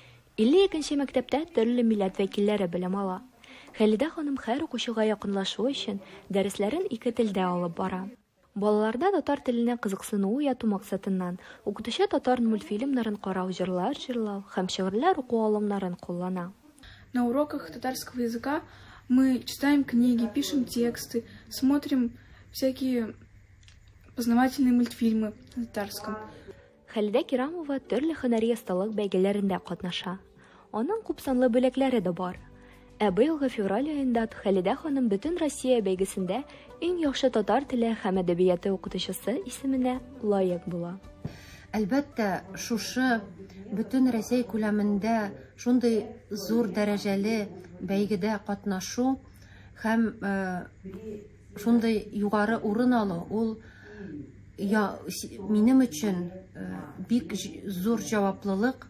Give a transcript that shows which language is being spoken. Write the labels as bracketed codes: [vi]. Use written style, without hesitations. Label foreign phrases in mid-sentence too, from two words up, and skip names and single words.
[tt] 52-нче мәктәптә төрле милләт вәкилләре белем ала. Халидә ханым һәр укучыга якынлашу өчен дәресләрен 2 телдә алып бара. Балаларда татар теленә кызыксыну уяту максатыннан укытучы татар мультфильмнарын карау, җырлар җырлау һәм шигырьләр уку алымнарын куллана. [ru] На уроках татарского языка мы читаем книги, пишем тексты, смотрим всякие познавательные мультфильмы на татарском. [tt] Халидә Кирамова төрле һөнәри осталык бәйгеләрендә катнаша. Аның күпсанлы бүләкләре дә бар. Ә быелгы февраль аенда Халидә ханым бөтен Россия бәйгесендә иң яхшы татар теле һәм әдәбияты укытучысы исеменә лаек була. Әлбәттә, шушы бөтен Россия күләмендә шундый зур дәрәҗәле бәйгедә катнашу һәм шундый югары урын алу, ул минем өчен бик зур җаваплылык.